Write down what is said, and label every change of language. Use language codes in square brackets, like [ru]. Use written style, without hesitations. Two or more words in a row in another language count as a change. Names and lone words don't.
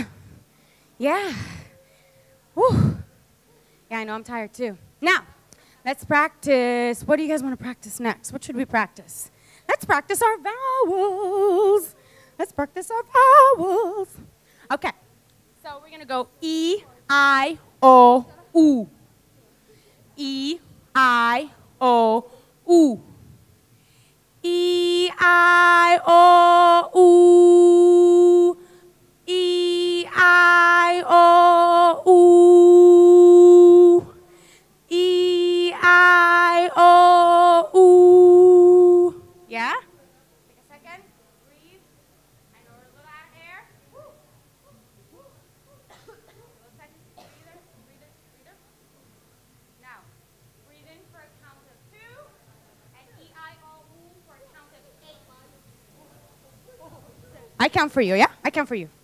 [en] Yeah. Woo. Yeah, I know, I'm tired too. Now, let's practice. What do you guys want to practice next? What should we practice? Let's practice our vowels. Let's practice our vowels. Okay, so we're going to go E, I, O, U. E, I, O, U. E, I, O, U. E, I, O, U. E, I, O, U. Yeah? Take a second. Breathe. I know we're a little out of air. Woo. A little second. Breather. Breather. Breather. Now, breathe in for a count of 2. And E-I-O-U for a count of 8. I count for you, yeah? I count for you.